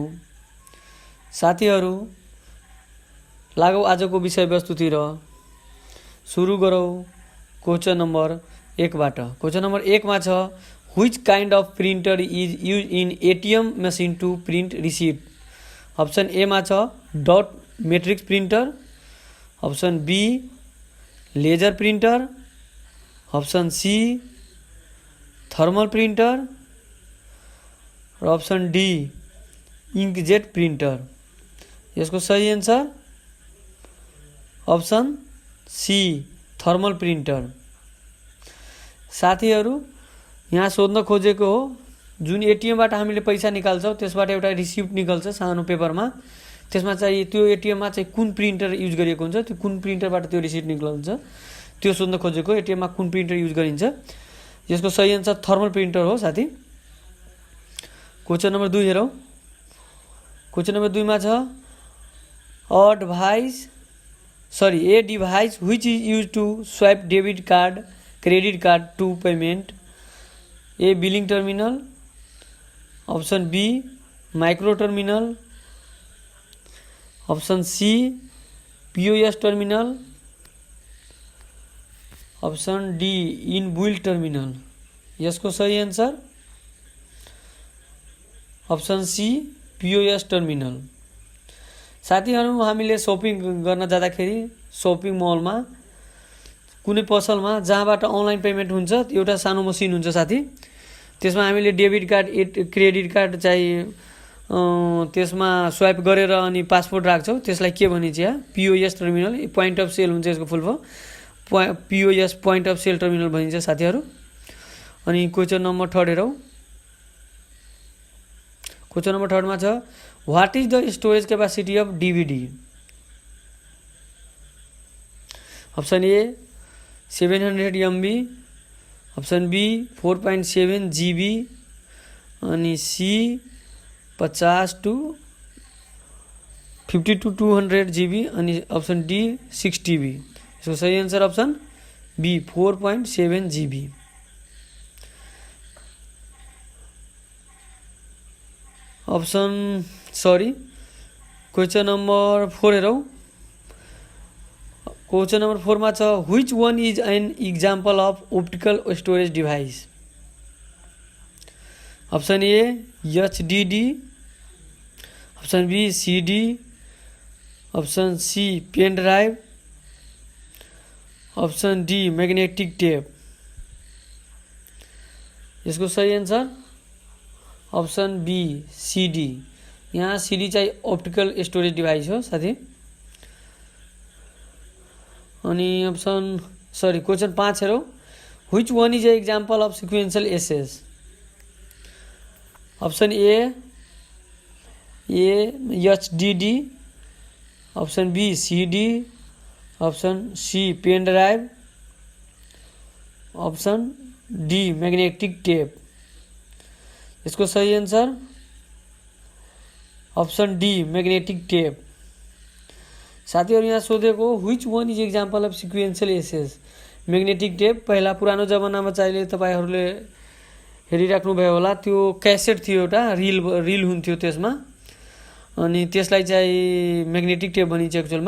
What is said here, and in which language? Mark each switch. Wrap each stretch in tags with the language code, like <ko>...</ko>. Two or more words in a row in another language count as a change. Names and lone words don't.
<ne>साथीहरू, लागौ आजको विषयवस्तुतिर। सुरु गरौँ</ne> <en>question number 1</en> <ne>बाट।</ne> <en>question number 1</en> <ne>मा छ,</ne> <en>which kind of printer is use in ATM machine to print receipt.</en> <ne>अप्सन ए मा छ</ne> <en>dot matrix printer, option B laser printer, option C thermal printer और option D inkjet printer।</en> <ne>यसको सही</ne> <en>answer option C thermal printer.</en> <ne>साथीहरू, यहाँ सोध्न खोजेको हो, जुन एटीएमबाट हामीले पैसा निकाल्छौँ त्यसबाट एउटा रिसिप्ट निकल्छ सानो पेपरमा। त्यसमा चाहिँ त्यो एटीएममा चाहिँ कुन प्रिन्टर युज गरिएको हुन्छ, त्यो कुन प्रिन्टरबाट त्यो रिसिप्ट निक्लन्छ त्यो सोध्न खोजेको। एटीएममा कुन प्रिन्टर युज गरिन्छ। यसको सही आन्सर</ne> <en>thermal printer</en> <ne>हो साथी।</ne> <en>question number 2 हेरौँ। question number 2</en> <ne>मा छ,</ne> <en>a device which is use to swipe debit card credit card to payment. A billing terminal, option B micro terminal, option C POS terminal, option D inbuilt terminal.</en> <ne>यसको सही</ne> <en>answer option C POS terminal.</en> <ne>साथीहरू, हामीले शपिङ गर्न जाँदाखेरि शपिङ मलमा कुनै पसलमा जहाँबाट</ne> <en>online payment</en> <ne>हुन्छ एउटा सानो मसिन हुन्छ साथी। त्यसमा हामीले</ne> <en>debit card credit card</en> <ne>चाहिँ त्यसमा स्वाइप गरेर अनि पासपोर्ट राख्छौँ। त्यसलाई के भनिन्छ?</ne> <en>POS terminal. point of sale</en> <ne>हुन्छ यसको</ne> <en>full form. POS point of sale terminal</en> <ne>भनिन्छ साथीहरू। अनि</ne> <en>question number 3</en> <ne>हेरौँ।</ne> <en>question number 3</en> <ne>मा छ,</ne> <en>what is the storage capacity of DVD. option A 700 MB, option B 4.7 GB, अनि C 50 to 50 to 200 GB, अनि option D 6 TB।</en> <hi>इसको सही</hi> <en>answer option B 4.7 GB. question number 4</en> <ne>हेरौँ।</ne> <en>question number 4</en> <ne>मा छ,</ne> <en>which one is an example of optical storage device. option A HDD, option B CD, option C pen drive, option D magnetic tape.</en> <hi>इसको सही</hi> <en>answer option B CD.</en> <ne>यहाँ CD चाहिँ</ne> <en>optical storage device</en> <ne>हो साथी। अनि क्वेश्चन 5 हेरौँ।</ne> <en>which one is a example of sequential access. option A HDD, option B CD, option C pen drive, option D magnetic tape.</en> <hi>इसको सही</hi> <en>answer option D magnetic tape.</en> <ne>साथीहरू, यहाँ सोधेको</ne> <en>which one is example of sequential access. magnetic tape</en> <ne>पहिला पुरानो जमानामा चाहिँ तपाईहरूले हेरिराख्नुभयो होला, त्यो क्यासेट थियो, एउटा रिल हुन्थ्यो त्यसमा, अनि त्यसलाई चाहिँ</ne> <en>magnetic tape</en> <ne>भनिन्छ एक्चुअलमा।</ne>